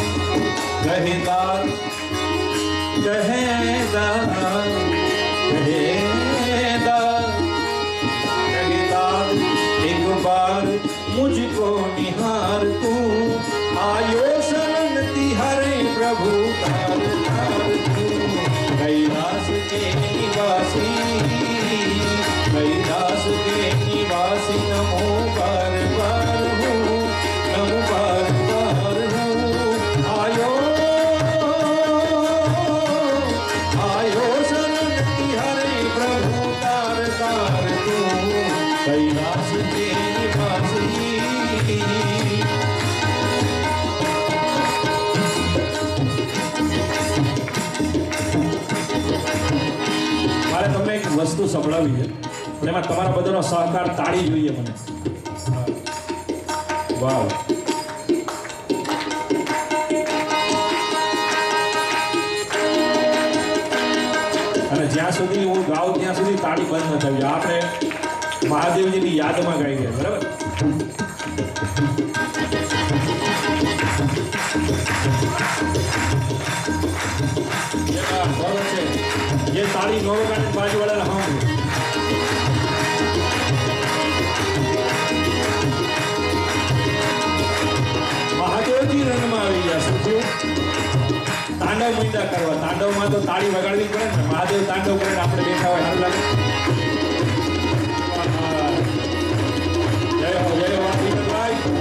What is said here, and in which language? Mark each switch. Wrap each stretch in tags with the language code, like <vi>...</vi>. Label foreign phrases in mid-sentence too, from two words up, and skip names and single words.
<hi>कहेदार कहेदार एक बार मुझको निहार तू, आयो शरण तिहारे प्रभु तार तार तू, कैलाश के निवासी, कैलाश के निवासी नमो बार बार हूँ, नमो बार बार हूँ। आयो आयो शरण तिहारे प्रभु तार तार तू, कैलाश के निवासी।</hi> <gu>મારે તમને એક વસ્તુ સંભળાવી છે, પણ એમાં તમારા બધાનો સહકાર, તાળી જોઈએ મને. વાવ. અને જ્યાં સુધી હું ગાઉં ત્યાં સુધી તાળી બંધ ન થવી. આપણે મહાદેવજીની યાદમાં ગાઈએ, બરાબર? એ તાળી નો વગાડે બાજુ વાળા અમે મહાદેવ જી રંગ માં આવી ગયા. શું થયું? તાંડવ મીંડા કરવા. તાંડવમાં તો તાળી વગાડવી પડે ને. મહાદેવ તાંડવ કરે ને આપણે બેઠા હોય સારું લાગે. જય હો જય હો ભાઈ.</gu>